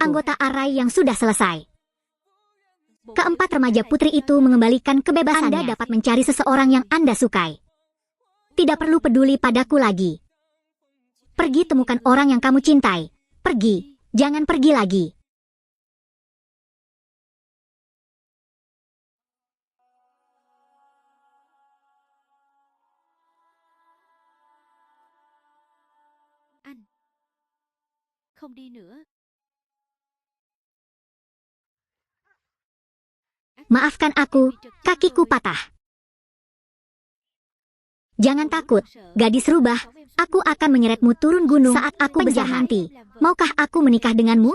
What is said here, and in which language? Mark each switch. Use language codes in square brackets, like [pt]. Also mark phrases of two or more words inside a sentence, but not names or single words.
[id] Anggota Arai yang sudah selesai. Keempat remaja putri itu mengembalikan kebebasannya. Anda dapat mencari seseorang yang Anda sukai. Tidak perlu peduli padaku lagi. Pergi temukan orang yang kamu cintai. Pergi, jangan pergi lagi. [vi] Không đi nữa. [id] Maafkan aku, kakiku patah. Jangan takut, gadis rubah. Aku akan menyeretmu turun gunung saat aku besar nanti. Maukah aku menikah denganmu?